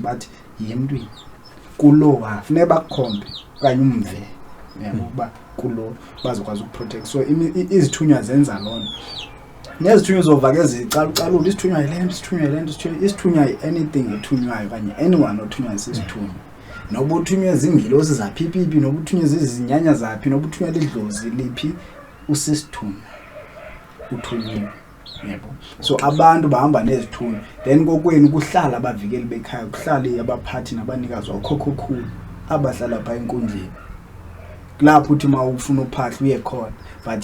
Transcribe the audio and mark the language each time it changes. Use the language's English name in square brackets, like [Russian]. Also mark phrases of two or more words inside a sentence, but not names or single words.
[Xhosa] bathi yemntwini kulo funeka bakukhombe okanye umve ukuba kulo bazokwazi ukuprotect so izithunywa zenza loo nto nezithunywa zovake zicalucalula isithunywa yilento isithunywa anything ethunywayo okanye anyone othunywayo sisithunywa noba uthunywe zingilosi zaphipipi noba uthunywe zizinyanya zaphi noba uthunywe lidlozi liphi usisithunywa uthunyiwe yebo so abantu bahamba nezithunywa then kokwenu kuhlala abavikeli bekhaya kuhlala abaphathi nabanikazi okhokhokhulu abahlala pha enkundleni lapho uthi uma ufuna uphahla uye khona but